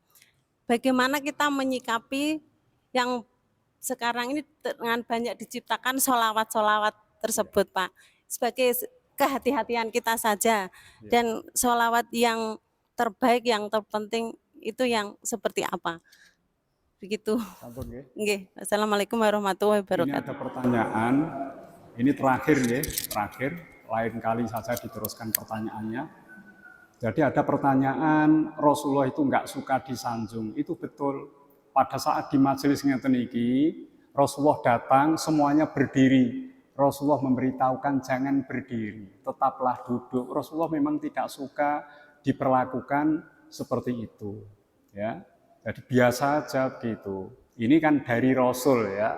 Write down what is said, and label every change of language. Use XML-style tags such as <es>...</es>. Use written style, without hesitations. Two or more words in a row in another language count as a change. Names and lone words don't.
<id>Bagaimana kita menyikapi yang sekarang ini dengan banyak diciptakan solawat-solawat tersebut Pak. Sebagai kehati-hatian kita saja. Dan solawat yang terbaik, yang terpenting itu yang seperti apa? Begitu. Sampun nggih. Nggih.</id> <ar>السلام عليكم ورحمة الله</ar> <id>Ini</id> <ar>wabarakatuh.</ar> <id>ada pertanyaan. Ini terakhir nggih, terakhir. Lain kali saja diteruskan pertanyaannya. Jadi ada pertanyaan Rasulullah itu enggak suka disanjung. Itu betul. Pada saat di majelis</id> <jv>ngeten iki,</jv> <id>Rasulullah datang semuanya berdiri. Rasulullah memberitahukan jangan berdiri, tetaplah duduk. Rasulullah memang tidak suka diperlakukan seperti itu, ya. Jadi biasa aja gitu. Ini kan dari Rasul ya.</id>